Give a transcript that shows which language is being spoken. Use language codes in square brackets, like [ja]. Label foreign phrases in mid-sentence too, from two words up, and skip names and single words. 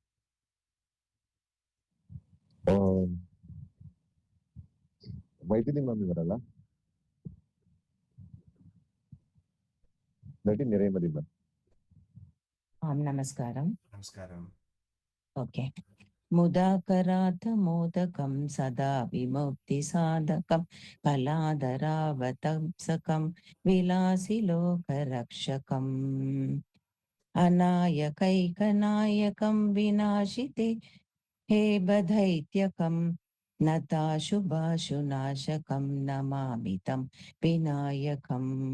[ta] மைதிலி மாமி வரல? இல்லாட்டி நிறைமதி மேம். நமஸ்காரம். நமஸ்காரம். ஓகே. [sa] मुदाकराथ मोदकं सदा विमुक्तिसाधकं कलाधरावतंसकं विलासिलोकरक्षकम् अनायकैकनायकं विनाशिते हेबदैत्यकं नताशुभाशुनाशकं नमामि तं विनायकम्